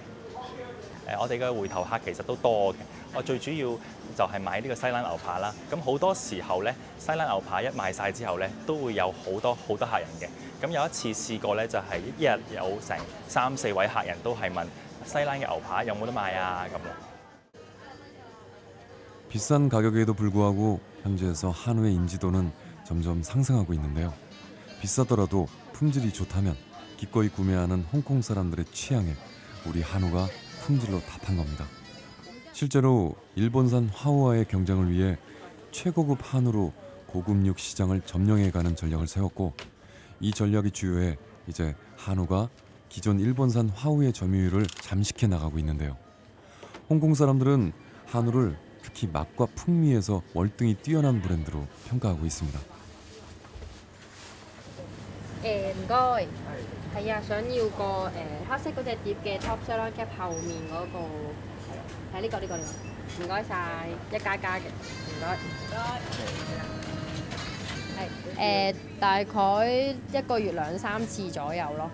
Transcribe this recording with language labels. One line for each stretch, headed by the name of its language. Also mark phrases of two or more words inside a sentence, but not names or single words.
Cantonese: 我哋嘅回頭客其實都多嘅。我最主要就係買呢個西冷牛扒啦。咁好多時候咧，西冷牛扒一賣晒之後咧，都會有好多客人嘅。咁有一次試過咧，就係一日有成3、4位客人都係問西冷嘅牛扒有冇得賣啊咁咯。
Korean: 비싼 가격에도 불구하고 현지에서 한우의 인지도는 점점 상승하고 있는데요. 비싸더라도 품질이 좋다면 기꺼이 구매하는 홍콩 사람들의 취향에 우리 한우가 품질로 답한 겁니다. 실제로 일본산 화우와의 경쟁을 위해 최고급 한우로 고급육 시장을 점령해가는 전략을 세웠고 이 전략이 주요해 이제 한우가 기존 일본산 화우의 점유율을 잠식해 나가고 있는데요. 홍콩 사람들은 한우를 특히 맛과 풍미에서 월등히 뛰어난 브랜드로 평가하고 있습니다.
Cantonese: 唔該。係啊，想要個黑色嗰隻碟嘅
English: top salon cap
Cantonese: 後面嗰個係呢個呢個，唔該晒，一加加嘅，唔該。係大概一個月2-3次左右咯。